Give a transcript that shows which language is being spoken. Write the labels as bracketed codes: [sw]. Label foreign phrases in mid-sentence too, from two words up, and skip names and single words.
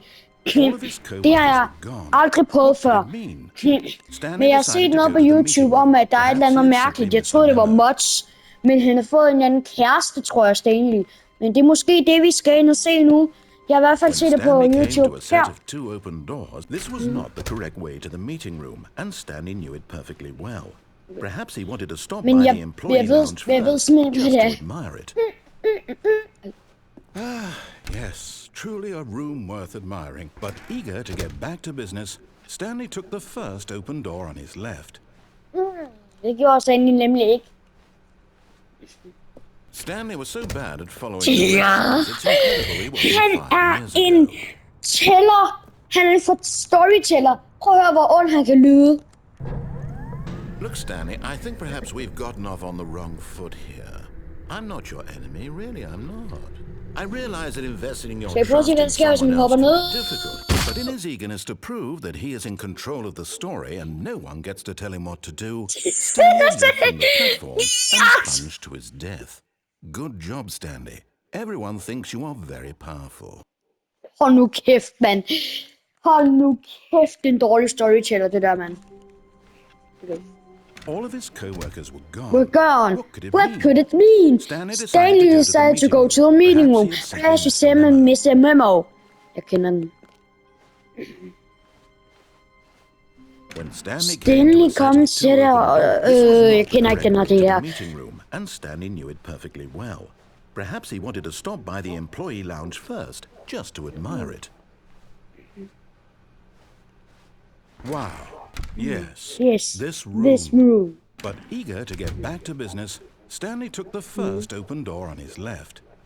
[da] Det har jeg aldrig prøvet før. Men jeg har set noget på YouTube om, at der er et eller andet mærkeligt. Jeg troede, det var mods. Men han har fået en eller anden kæreste, tror jeg, Stanley. Men det er måske det, vi skal ind og se nu. Jeg har i hvert fald set det på YouTube. Her. [en] This was not the correct way to the meeting room, and Stanley knew it perfectly well. Perhaps he wanted to stop by the employee lounge first, just to admire it. Yes, truly a room worth admiring. But eager to get back to business, Stanley took the first open door on his left. [da] Det gjorde Stanley nemlig ikke. [en] Stanley was so bad at following directions, it's incredible he wasn't 5 years [da] en [en] ago. [da] tæller. Han er en storyteller. Prøv at høre, hvor ond han kan lyde. [en] Look, Stanley, I think perhaps we've gotten off on the wrong foot here. I'm not your enemy, really, I'm not. I realize that investing in your trust in someone else can be difficult, but in his eagerness to prove that he is in control of the story and no one gets to tell him what to do, Stanley leapt from the platform and plunged to his death. Good job, Stanley. Everyone thinks you are very powerful. [da] Hold nu kæft, mand. Hold nu kæft, det er en dårlig storyteller, det der, mand. Okay. [en] All of his co-workers were gone. What could it mean? Stanley decided to go to the meeting room. Crash him and miss a memo. [da] Jeg kender den. [en] When Stanley [da] kom til der, jeg kender det her. [en] And Stanley knew it perfectly well. Perhaps he wanted to stop by the employee lounge first, just to admire it. Wow. Yes, this room. But eager to get back to business, Stanley took the first open door on his left.